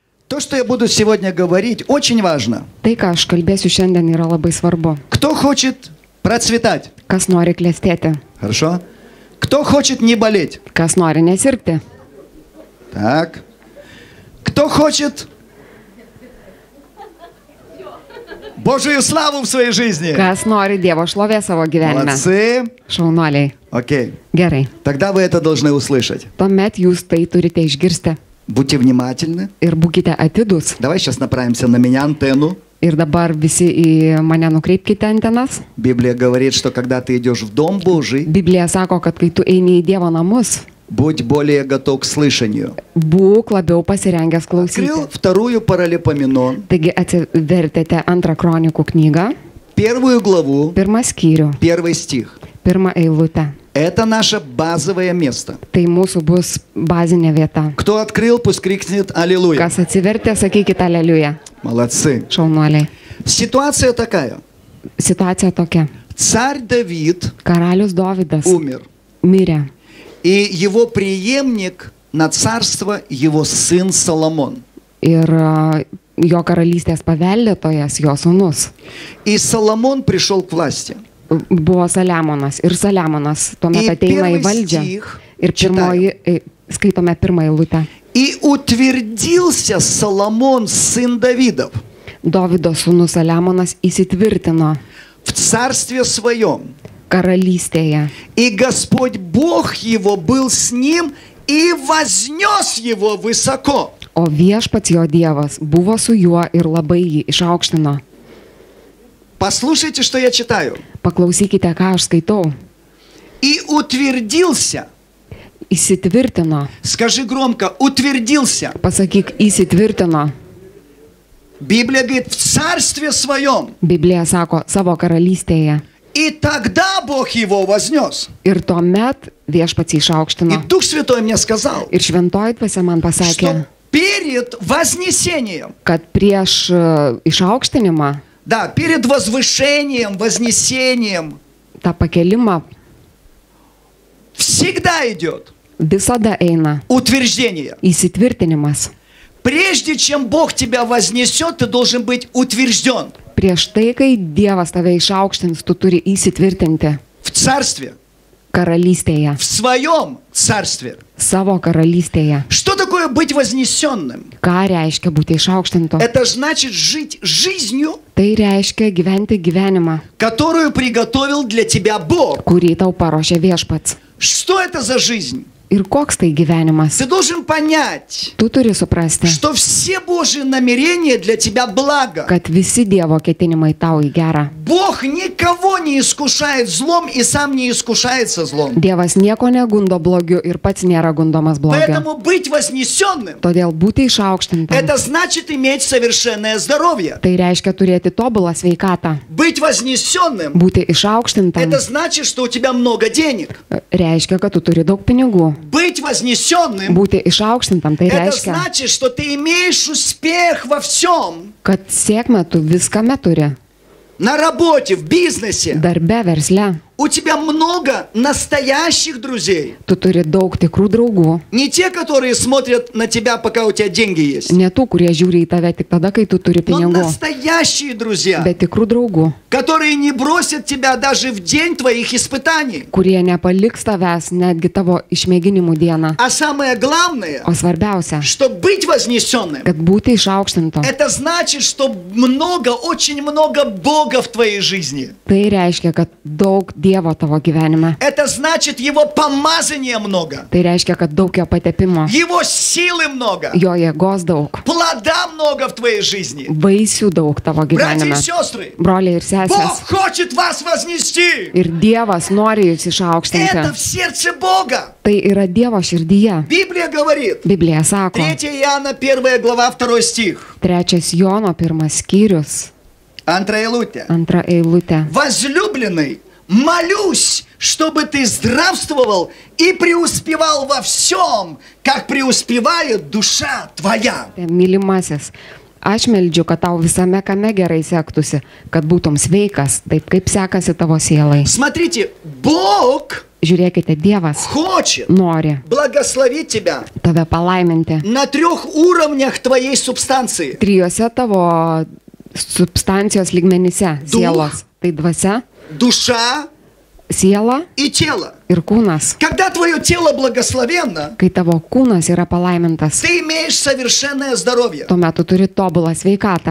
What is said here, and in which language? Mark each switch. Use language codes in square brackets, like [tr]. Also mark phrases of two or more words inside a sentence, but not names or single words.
[ru] То, что я буду сегодня говорить, очень важно. [lt] Tai, ką aš kalbėsiu šiandien, yra labai svarbu. [ru] Кто хочет процветать? [lt] Kas nori klestėti, [ru] Хорошо. Кто хочет не болеть? [lt] kas nori nesirgti, [ru] Так. Кто хочет Божию славу в своей жизни? [lt] kas nori Dievo šlovės savo gyvenime. [ru] Молодцы. [lt] Šaunuoliai. [ru] Окей. [lt] Gerai. [ru] Тогда вы это должны услышать. [lt] Tuomet jūs tai turite išgirsti. [ru] Будьте внимательны. [lt] Ir būkite atidūs. [ru] Давай сейчас направимся на меня, антенну. [lt] Ir dabar visi į mane nukreipkite antenas. [ru] Библия говорит, что когда ты идешь в Дом Божий, [lt] Biblija sako, kad kai tu eini į Dievo namus, [ru] будь более готов к слышанию. [lt] būk labiau pasirengęs [ru] Открыл [lt] klausyti. [ru] вторую Паралипоменон, [lt] Taigi atsivertėte antrą kronikų knygą, [ru] первую главу, [lt] pirmą skyrių, [ru] первый стих. [lt] pirmą eilutę. [ru] Это наше базовое место. [lt] Tai mūsų bus bazinė vieta. [ru] Кто открыл, пусть крикнет «Аллилуйя». [lt] Kas atsivertė, sakykite aleliuja. [ru] Молодцы. [lt] Šaunuoliai. [ru] Ситуация такая. [lt] Situacija tokia. [ru] Царь Давид [lt] Karalius Dovydas [ru] умер. [lt] mirė. [ru] И его преемник на царство, его сын Соломон. [lt] Ir jo karalystės paveldėtojas, jo sūnus, [ru] И Соломон пришел к власти. [lt] buvo Saliamonas. Ir Saliamonas tuomet [ru] И [lt] ateina į [ru] первый [lt] valdžią. [ru] стих [lt] Ir pirmoji, skaitome pirmą eilutę. [ru] И утвердился Соломон, сын Давидов, [lt] Dovydo sūnus Saliamonas įsitvirtino [ru] в царстве своем. [lt] karalystėje. [ru] И Господь Бог его был с ним и вознес его высоко. [lt] O viešpats jo Dievas buvo su juo ir labai jį išaukštino. [ru] Послушайте, что я читаю. [lt] Paklausykite, ką aš skaitau. [ru] И утвердился. [lt] Įsitvirtino. [ru] Скажи громко, утвердился. [lt] Pasakyk, įsitvirtino. [ru] Библия говорит, в царстве своем. [lt] Biblija sako savo karalystėje. [ru] И тогда Бог его вознес. [lt] Ir tuomet viešpats jį [ru] И [lt] išaukštino. [ru] Дух Святой мне сказал, [lt] Ir šventoji dvasia man pasakė, [ru] что перед вознесением, [lt] kad prieš išaukštinimą, [ru] да, перед возвышением, вознесением, [lt] tą pakelimą [ru] всегда идет [lt] visada eina [ru] утверждение. [lt] įsitvirtinimas. [ru] Прежде чем Бог тебя вознесет, ты должен быть утвержден [lt] Prieš tai, kai Dievas tave išaukštins, tu turi įsitvirtinti [ru] в царстве, [lt] karalystėje, [ru] в своем царстве. [lt] savo karalystėje. [ru] Что такое быть вознесенным? [lt] Ką reiškia būti išaukštintu? [ru] Это значит жить жизнью, [lt] Tai reiškia gyventi gyvenimą, [ru] которую приготовил для тебя Бог. [lt] kurį tau paruošė viešpats. [ru] Что это за жизнь? [lt] Ir koks tai gyvenimas? [ru] Ты должен понять, [lt] Tu turi suprasti, [ru] что все Божьи намерения для тебя благо. [lt] kad visi Dievo ketinimai tau į gerą. [ru] Бог никого не искушает злом и сам не искушается злом. [lt] Dievas nieko negundo blogiu ir pats nėra gundomas blogiu. [ru] Поэтому быть вознесенным, [lt] Todėl būti išaukštintam, [ru] это значит иметь совершенное здоровье. [lt] tai reiškia turėti tobulą sveikatą. [ru] Быть вознесенным, [lt] Būti išaukštintam [ru] это значит, что у тебя много денег. [lt] reiškia, kad tu turi daug pinigų. [ru] Быть вознесенным, [lt] Būti išaukštintam tai [ru] это [lt] reiškia, [ru] значит, что ты имеешь успех во всем. [lt] kad sėkmę tu viskame turi. [ru] На работе, в бизнесе. [lt] Darbe, versle. [ru] У тебя много настоящих друзей. [lt] Tu turi daug tikrų draugų. [ru] Не те, которые смотрят на тебя, пока у тебя деньги есть. [lt] Ne tų, kurie žiūri į tave tik tada, kai tu turi [ru] Но [lt] pinigų. [ru] настоящие друзья, [lt] Bet tikrų draugų, [ru] которые не бросят тебя даже в день твоих испытаний. [lt] kurie nepaliks tavęs netgi tavo išmėginimų dieną. [ru] А самое главное, [lt] O svarbiausia, [ru] что быть вознесенным, [lt] kad būti išaukštintu. [ru] это значит, что много, очень много Бога в твоей жизни. [lt] Tai reiškia, kad daug Dievo tavo gyvenime. [ru] Это значит, Его помазания много. [lt] Tai reiškia, kad daug jo patepimo, [ru] Его силы много. [lt] jo jėgos daug, [ru] Плода много в твоей жизни. [lt] vaisių daug tavo [ru] Братья и [lt] gyvenime. [ru] сестры, [lt] Broliai ir [ru] Бог [lt] sesės. [ru] хочет вас вознести. [lt] Ir Dievas nori jūs [ru] Это [lt] išaukštinti. [ru] в сердце Бога. [lt] Tai yra Dievo širdyje. [ru] Библия говорит, [lt] Biblija sako, [ru] 3 Иоанна, 1 глава, 2 стих. [lt] 3 Jono 1 skyrius, antra eilutė. 2 eilutė. [ru] Возлюбленный, молюсь, чтобы ты здравствовал и преуспевал во всем, как преуспевает душа твоя. [lt] Mylimasis, aš meldžiu, kad tau visame kame gerai sektųsi, kad būtum sveikas, taip kaip sekasi tavo sielai. [ru] Смотрите, Бог [lt] Žiūrėkite, Dievas [ru] хочет [lt] nori [ru] благословить тебя [lt] tave palaiminti [ru] на 3 уровнях твоей субстанции. [lt] trijose tavo substancijos lygmenyse - [ru] Duch. [lt] sielos. Tai dvasia, [ru] Душа [lt] siela [ru] и тело. [lt] ir kūnas. [ru] Когда твое тело благословенно, [lt] Kai tavo kūnas yra palaimintas, [ru] ты имеешь совершенное здоровье. [lt] tuomet tu turi tobulą sveikatą.